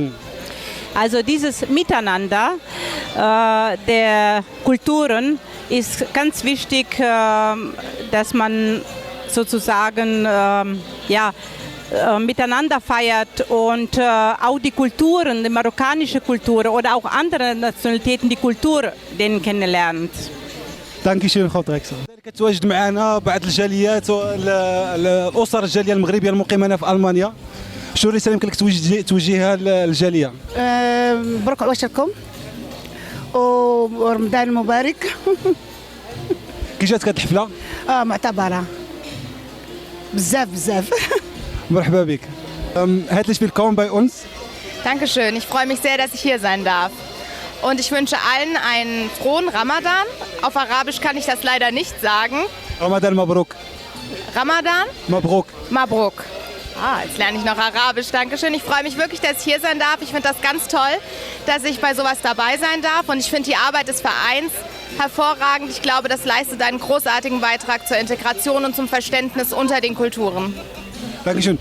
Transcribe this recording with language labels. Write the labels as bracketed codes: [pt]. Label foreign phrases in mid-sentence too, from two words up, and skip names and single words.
[de] Also dieses Miteinander der Kulturen ist ganz wichtig, dass man sozusagen miteinander feiert und auch die Kulturen, die marokkanische Kultur oder auch andere Nationalitäten, die Kultur denen kennenlernt. Dankeschön, Frau Drexler. [ar] كتواجد معنا بعض الجاليات الاسر الجاليه المغربيه المقيمه في المانيا. شو الرساله يمكن لك توجهها للجاليه؟ مبروك عواشركم ورمضان مبارك. كي جاتك هذه الحفله؟ معتبره بزاف. مرحبا بك. [de] Herzlich willkommen bei uns. Dankeschön, ich freue mich sehr, dass ich hier sein darf. Und ich wünsche allen einen frohen Ramadan. Auf Arabisch kann ich das leider nicht sagen. [ar] رمضان مبروك. [de] Ramadan? Mabruk. Mabruk. Jetzt lerne ich noch Arabisch. Dankeschön. Ich freue mich wirklich, dass ich hier sein darf. Ich finde das ganz toll, dass ich bei sowas dabei sein darf. Und ich finde die Arbeit des Vereins hervorragend. Ich glaube, das leistet einen großartigen Beitrag zur Integration und zum Verständnis unter den Kulturen. Dankeschön.